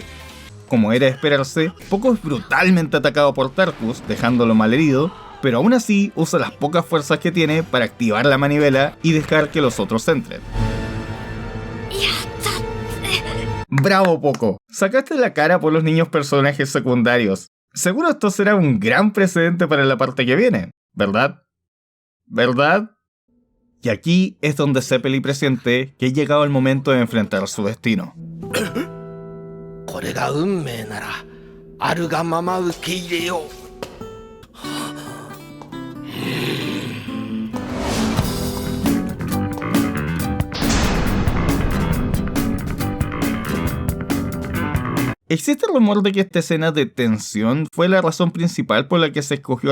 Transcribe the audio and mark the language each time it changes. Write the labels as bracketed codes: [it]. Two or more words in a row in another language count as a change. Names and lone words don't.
[es] Como era de esperarse, Poco es brutalmente atacado por Tarkus, dejándolo malherido, pero aún así usa las pocas fuerzas que tiene para activar la manivela y dejar que los otros entren. Bravo, Poco. Sacaste la cara por los niños personajes secundarios. Seguro esto será un gran precedente para la parte que viene, ¿verdad? ¿Verdad? Y aquí es donde Zeppeli presiente que ha llegado el momento de enfrentar su destino. [ja] これが運命ならあるがまま受け入れよう。 [es] Existe el rumor de que esta escena de tensión fue la razón principal por la que se escogió